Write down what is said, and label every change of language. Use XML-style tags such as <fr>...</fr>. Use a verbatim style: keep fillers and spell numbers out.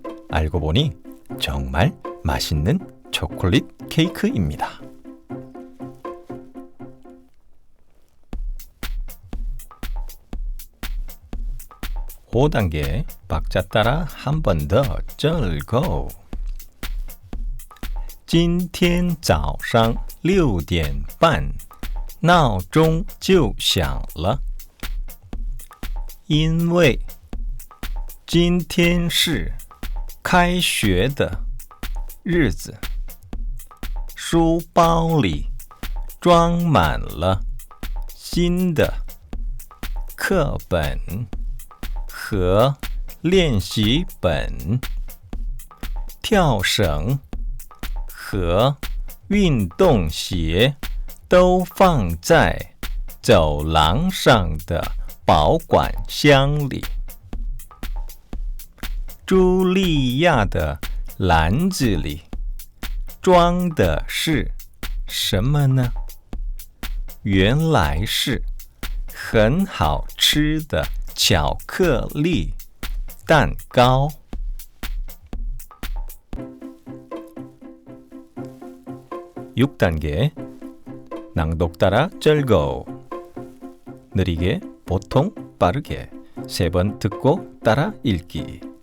<ko>알고 보니 정말 맛있는 초콜릿 케이크입니다. 오 단계 박자 따라 한 번 더 즐거워.</ko> <zh>今天早上六点半 闹钟就响了。因为今天是开学的日子，书包里装满了新的课本和练习本。跳绳和运动鞋都放在走廊上的保管箱里。茱莉亚的篮子里装的是什么呢？原来是很好吃的巧克力蛋糕。</zh> <ko>육 단계 낭독 따라 즐거워. 느리게, 보통, 빠르게 세 번 듣고 따라 읽기.</ko>